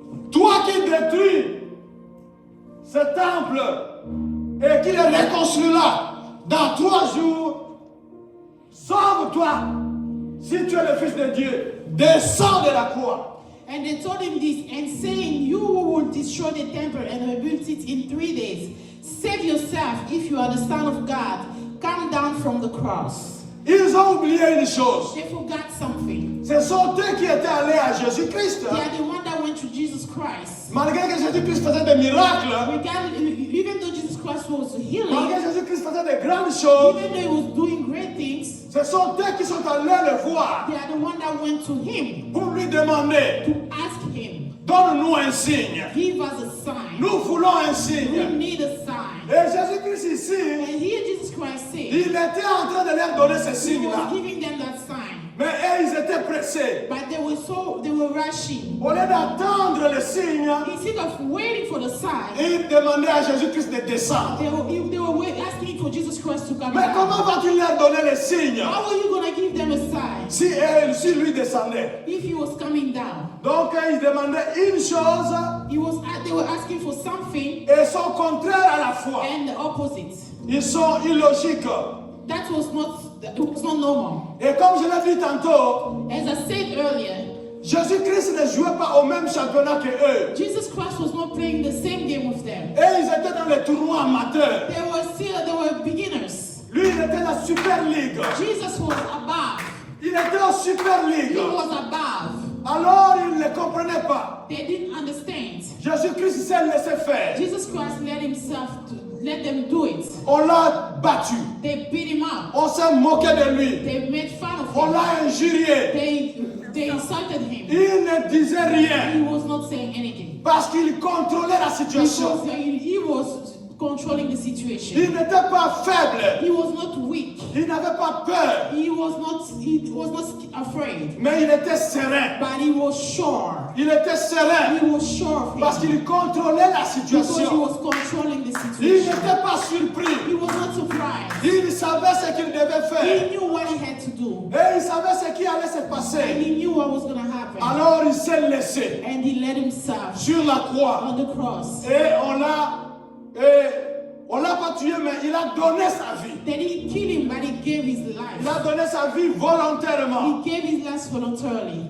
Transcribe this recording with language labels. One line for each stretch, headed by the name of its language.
French: toi qui détruis ce temple et qui le reconstruira dans 3 jours, sauve-toi si tu es le Fils de Dieu. Descends de la croix.
English: And they told him this, and saying, you will destroy the temple and rebuild it in 3 days. Save yourself if you are the Son of God. Come down from the cross.
French: Ils ont oublié une chose.
English: They forgot something.
French: Ce sont eux qui étaient allés à Jésus-Christ.
English: They are the one that went to Jesus Christ.
French: Malgré que Jésus-Christ faisait des miracles,
English: Even though Jesus Christ was healing,
French: malgré que Jésus-Christ faisait des grandes choses,
English: even though he was doing great things,
French: ce sont eux qui sont allés le voir
English: they are the one that went to him
French: pour lui demander:
English: to ask him,
French: donne-nous un signe.
English: give us a sign.
French: Nous voulons un
English: We
French: signe.
English: need a sign.
French: Et Jésus-Christ ici,
English: And here Jesus Christ said,
French: il était en train de leur donner ce
English: he
French: signe-là.
English: was giving them that sign.
French: Mais eux, ils étaient pressés.
English: But they were rushing.
French: Au lieu d'attendre le signe,
English: Instead of waiting for the sign,
French: ils demandaient à Jésus-Christ de descendre.
English: they were asking for Jesus Christ to come
French: Mais comment
English: down.
French: va-t-il leur donner le signe
English: How are you going to give them a sign
French: si lui descendait?
English: if he was coming down?
French: Donc, ils demandaient une chose
English: They were asking for something
French: et sont contraires à la foi.
English: and the opposite.
French: Ils sont illogiques.
English: That was not normal.
French: Et comme je l'ai dit tantôt,
English: As I said earlier,
French: Jésus-Christ ne jouait pas au même championnat que eux.
English: Jesus Christ was not playing the same game with them.
French: Et ils étaient dans les tournois amateurs.
English: They were beginners.
French: Lui, il était dans la Super League.
English: Jesus was above.
French: Il était en Super League.
English: He was above.
French: Alors, il ne comprenait pas.
English: They didn't understand.
French: Jésus-Christ s'est laissé faire.
English: Jesus Christ let them do it.
French: On l'a battu.
English: They beat him up.
French: On s'est moqué de lui.
English: They made fun of
French: On
English: him.
French: l'a injurié.
English: They insulted him.
French: Il ne disait rien
English: He was not saying anything.
French: parce qu'il contrôlait la situation.
English: Because he was controlling the situation.
French: Il n'était pas faible.
English: He was not weak.
French: Il n'avait pas peur.
English: He was not afraid.
French: Mais il était serein.
English: But he was sure.
French: Il était serein
English: He was sure of
French: parce
English: it.
French: qu'il contrôlait la
English: Because he
French: situation.
English: was controlling the
French: Il
English: situation.
French: n'était pas surpris.
English: He was not surprised.
French: Il savait ce qu'il devait
English: He
French: faire.
English: knew what he had to do.
French: Et il savait ce qui allait se
English: And
French: passer.
English: he knew what was going to happen.
French: Alors il s'est laissé
English: And he let himself
French: sur la croix.
English: on the cross.
French: Et on l'a On ne l'a pas tué, mais il a donné sa vie.
English: They didn't kill him, but he gave his life.
French: Il a donné sa vie volontairement.
English: He gave his life voluntarily.